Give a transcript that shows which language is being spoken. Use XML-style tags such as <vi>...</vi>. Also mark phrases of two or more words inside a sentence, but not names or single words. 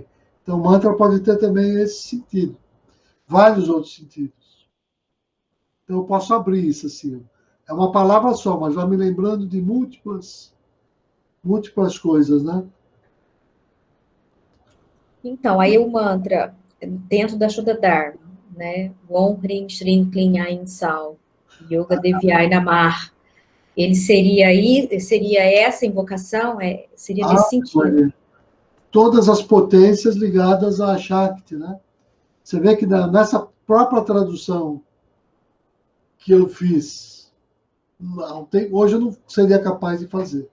<pt>Então, o mantra pode ter também esse sentido. Vários outros sentidos. Então, eu posso abrir isso assim. É uma palavra só, mas vai me lembrando de múltiplas coisas, né? Então, aí o mantra, dentro da Shuddha Dharma, né?</pt> <sa>Om Hrim Shrim Klim Ain Sal, Yoga Devyai Namah.</sa> <pt>Ele seria essa invocação? Seria nesse sentido? Todas as potências ligadas à Shakti, né? Você vê que nessa própria tradução que eu fiz, hoje eu não seria capaz de fazer.</pt>